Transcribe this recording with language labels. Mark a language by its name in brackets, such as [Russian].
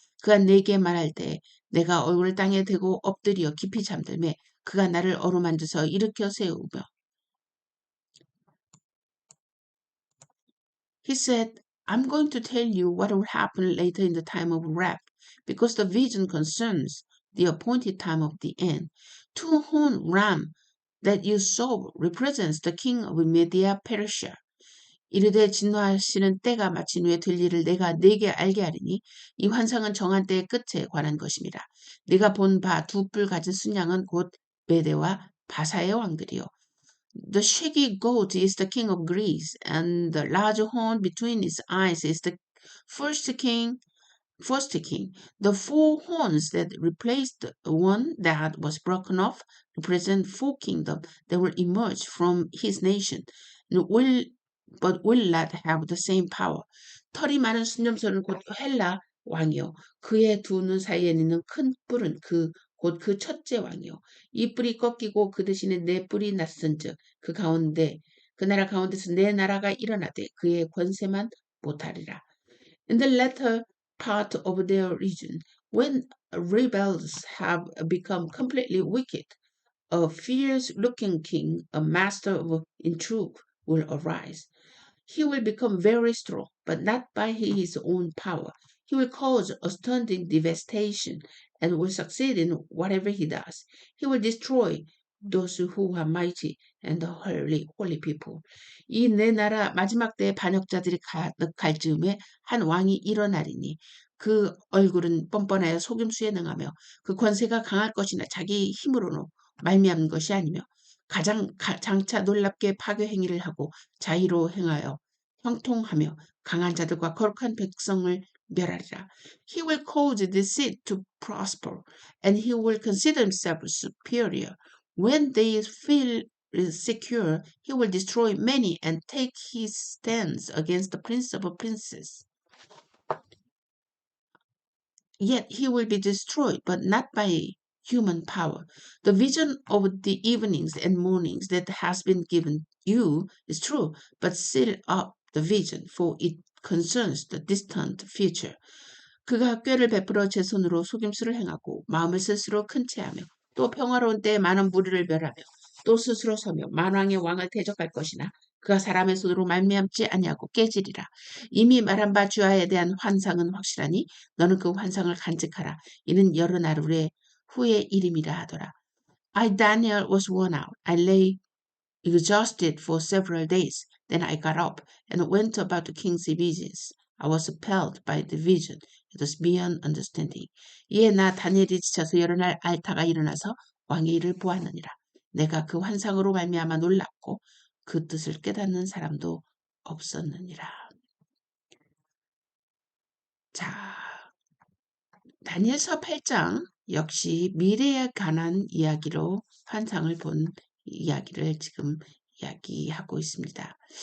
[Korean] 그가 내게 말할 때 내가 얼굴을 땅에 대고 엎드려 깊이 잠들매 그가 나를 어루만져서 일으켜 세우며 [English] He said, I'm going to tell you what will happen later in the time of wrath, because the vision concerns the appointed time of the end. Two-horned ram that you saw represents the king of Media Persia. [Korean] 이르되 진노하시는 때가 마친 후에 될 일을 내가 네게 알게 하리니 이 환상은 정한 때의 끝에 관한 것입니다. 네가 본 바 두 뿔 가진 순양은 곧 메대와 바사의 왕들이요. [English] The shaggy goat is the king of Greece, and the large horn between its eyes is the first king. First king. The four horns that replaced the one that was broken off represent four kingdoms that will emerge from his nation, but will not have the same power. [Korean] 털이 많은 순념소는 곧 헬라 왕이요. 그의 두 눈 사이에 있는 큰 뿔은 곧 그 첫째 왕이요. 이 뿔이 꺾이고 그 대신에 네 뿔이 났은즉 그 나라 가운데서 네 나라가 일어나되 그의 권세만 못하리라. [English] In the latter part of their region, when rebels have become completely wicked, a fierce-looking king, a master of intrigue, will arise. He will become very strong, but not by his own power. He will cause astounding devastation and will succeed in whatever he does. He will destroy those who are mighty and the holy people. [Korean] 이 네 나라 마지막 때의 반역자들이 갈 즈음에 한 왕이 일어나리니 그 얼굴은 뻔뻔하여 속임수에 능하며 그 권세가 강할 것이나 자기 힘으로는 말미암은 것이 아니며 장차 놀랍게 파괴 행위를 하고 자의로 행하여 형통하며 강한 자들과 거룩한 백성을 멸하리라. [English] He will cause deceit to prosper, and he will consider himself superior. When they feel secure, he will destroy many and take his stance against the prince of princes. Yet he will be destroyed, but not by human power. The vision of the evenings and mornings that has been given you is true, but seal up the vision, for it concerns the distant future. [Korean] 그가 꾀를 베풀어 제 손으로 속임수를 행하고 마음을 스스로 큰 채하며 또 평화로운 때에 많은 무리를 멸하며 또 스스로 서며 만왕의 왕을 대적할 것이나 그가 사람의 손으로 말미암지 아니하고 깨지리라. 이미 말한 바 주야에 대한 환상은 확실하니 너는 그 환상을 간직하라. 이는 여러 나라의 후의 일임이라 하더라. [English] I, Daniel, was worn out. I lay exhausted for several days. Then I got up and went about the king's business. I was appalled by the vision. It was beyond understanding. [Korean] 이에 나 다니엘이 지쳐서 여러 날 앓다가 일어나서 왕의 일을 보았느니라. 내가 그 환상으로 말미암아 놀랍고 그 뜻을 깨닫는 사람도 없었느니라. 자, 다니엘서 8장 역시 미래에 관한 이야기로 환상을 본 이야기를 지금 이야기하고 있습니다.